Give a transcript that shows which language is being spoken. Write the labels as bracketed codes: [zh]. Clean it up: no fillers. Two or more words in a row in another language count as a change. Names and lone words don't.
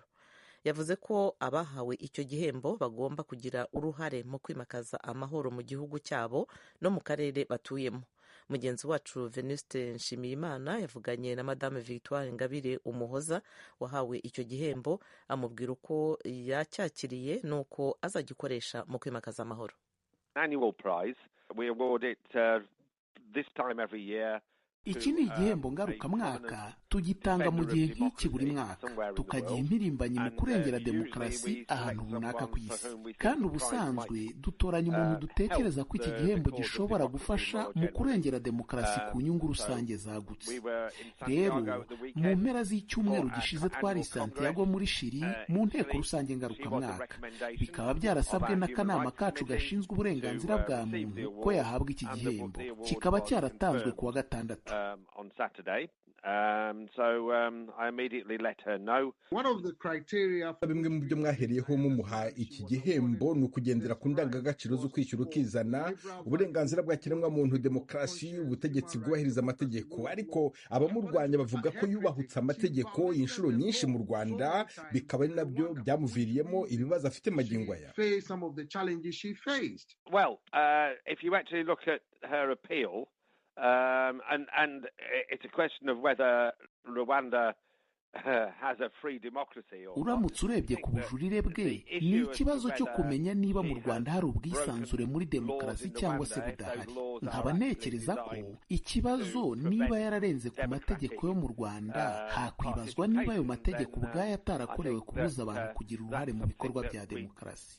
[rw] Yavuze ko abahawe icyo gihembo bagomba kugira uruhare mu kwimakaza amahoro mu gihugu cyabo no mu karere batuyemo. mugenzi wacu Venuste Nshimiyimana yavuganye na Madame Victoire Ingabire Umuhoza wahawe icyo gihembo, amubwira uko yacyakiriye n'uko azagikoresha mu kwimakaza amahoro. [en] Annual prize, we award it this time every year. [rw] Iki ni igihembo ngarukamwaka tugitanga mu gihe nk'iki buri mwaka, tukagiha impirimbanyi mu kurengera demokarasi ahantu runaka ku isi. Kandi ubusanzwe dutoranya umuntu dutekereza ko iki gihembo gishobora gufasha mu kurengera demokarasi ku nyungu rusange zagutse. Rero mu mpera z'icyumweru gishize twari Santiago muri Chili mu nteko rusange ngarukamwaka, bikaba byarasabwe n'akanama kacu gashinzwe uburenganzira bwa muntu ko yahabwa iki gihembo, kikaba cyaratanzwe kuwa gatandatu. [en] On Saturday, so I immediately let her know. One of the criteria, [rw] bimwe mu byo mwahereyeho mumuha iki gihembo ni ukugendera ku ndangagaciro zo kwishyura ukizana, uburenganzira bwa kiremwamuntu, demokarasi, ubutegetsi bwubahiriza amategeko. Ariko abamurwanya bavuga ko yubahutse amategeko inshuro nyinshi mu Rwanda, bikaba ari nabyo byamuviriyemo ibibazo afite magingo aya. [en] Well, if you actually look at her appeal, and it's a question of whether Rwanda has a free democracy. [rw] Uramutse urebye ku bujurire bwe, ni ikibazo cyo kumenya niba mu Rwanda hari ubwisanzure muri demokarasi cyangwa se budahari. Nkaba ntekereza ko ikibazo niba yararenze ku mategeko yo mu Rwanda, hakwibazwa niba ayo mategeko ubwayo atarakorewe kubuza abantu kugira uruhare mu bikorwa bya demokarasi.